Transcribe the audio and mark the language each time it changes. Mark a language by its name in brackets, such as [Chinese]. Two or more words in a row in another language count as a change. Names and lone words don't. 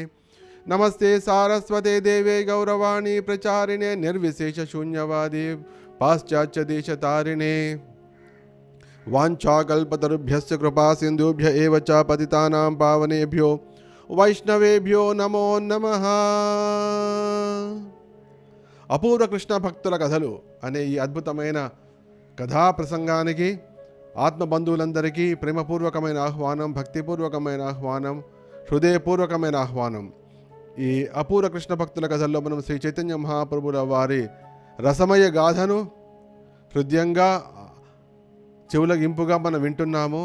[Sanskrit] नमस्ते सारस्वते देवे गौरवाणी प्रचारिणे निर्विशेषशून्यवादी पाश्चात्य देशतारिणे। वाञ्छाकल्पतरुभ्यश्च कृपा सिन्धुभ्य एव च पतितानां पावनेभ्यो వైష్ణవేభ్యో నమో నమః। [Telugu] అపూర్వ కృష్ణ భక్తుల కథలు అనే ఈ అద్భుతమైన కథా ప్రసంగానికి ఆత్మబంధువులందరికీ ప్రేమపూర్వకమైన ఆహ్వానం, భక్తిపూర్వకమైన ఆహ్వానం, హృదయపూర్వకమైన ఆహ్వానం। ఈ అపూర్వ కృష్ణ భక్తుల కథల్లో మనం శ్రీ చైతన్య మహాప్రభుల వారి రసమయ గాథను హృదయంగా చెవులగింపుగా మనం వింటున్నాము।